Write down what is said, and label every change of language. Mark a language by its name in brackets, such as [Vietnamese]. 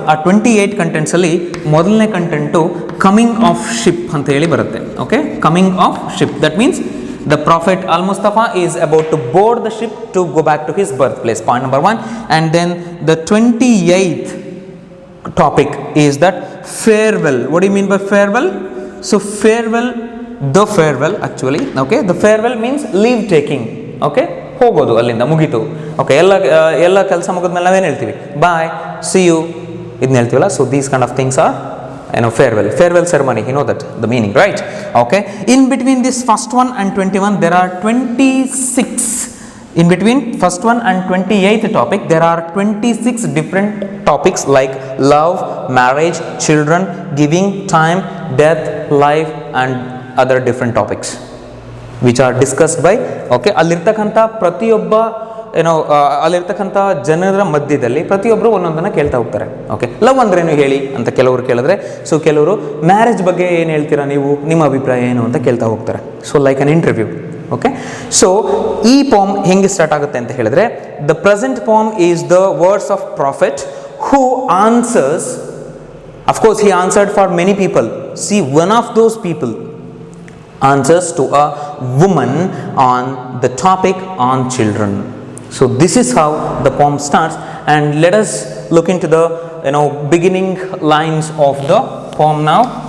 [Kannada] ಆ 28 ಕಂಟೆಂಟ್ಸಲ್ಲಿ ಮೊದಲನೇ content coming of ship ಅಂತ ಹೇಳಿ ಬರುತ್ತೆ. [English] Okay, coming of ship, that means the prophet Al Mustafa is about to board the ship to go back to his birth place, point number 1. And then the 28th topic is that farewell. What do you mean by farewell? So farewell, the farewell actually, okay, the farewell means leave taking. [Kannada] Okay, ಹೋಗೋದು, ಅಲ್ಲಿಂದ ಮುಗೀತು. Okay, ಎಲ್ಲ ಕೆಲಸ ಮುಗಿದ್ಮೇಲೆ ನಾವೇನು ಹೇಳ್ತೀವಿ? [English] bye, see you, [Kannada] ಇದನ್ನ ಹೇಳ್ತೀವಲ್ಲ. [English] So these kind of things are farewell ceremony, you know that the meaning, right? Okay, in between this first one and 21 there are 26, in between first one and 28th topic there are 26 different topics like love, marriage, children, giving, time, death, life and other different topics which are discussed by. [Kannada] Okay, ಅಲ್ಲಿರ್ತಕ್ಕಂಥ ಪ್ರತಿಯೊಬ್ಬ ಅಲ್ಲಿರ್ತಕ್ಕಂಥ ಜನರ ಮಧ್ಯದಲ್ಲಿ ಪ್ರತಿಯೊಬ್ಬರು ಒಂದೊಂದನ್ನು ಕೇಳ್ತಾ ಹೋಗ್ತಾರೆ. Okay, love ಅಂದ್ರೇನು ಹೇಳಿ ಅಂತ ಕೆಲವರು ಕೇಳಿದ್ರೆ, ಸೊ ಕೆಲವರು ಮ್ಯಾರೇಜ್ ಬಗ್ಗೆ ಏನು ಹೇಳ್ತೀರಾ ನೀವು, ನಿಮ್ಮ ಅಭಿಪ್ರಾಯ ಏನು ಅಂತ ಕೇಳ್ತಾ ಹೋಗ್ತಾರೆ. [English] So like an interview. [Kannada] ಓಕೆ. [English] so [Kannada] ಈ ಪೋಮ್ ಹೆಂಗೆ ಸ್ಟಾರ್ಟ್ ಆಗುತ್ತೆ ಅಂತ ಹೇಳಿದ್ರೆ, [English] The present poem is the words of prophet who answers. Of course, he answered for many people. See, one of those people answers to a woman on the topic on children. So this is how the poem starts, and let us look into the beginning lines of the poem now.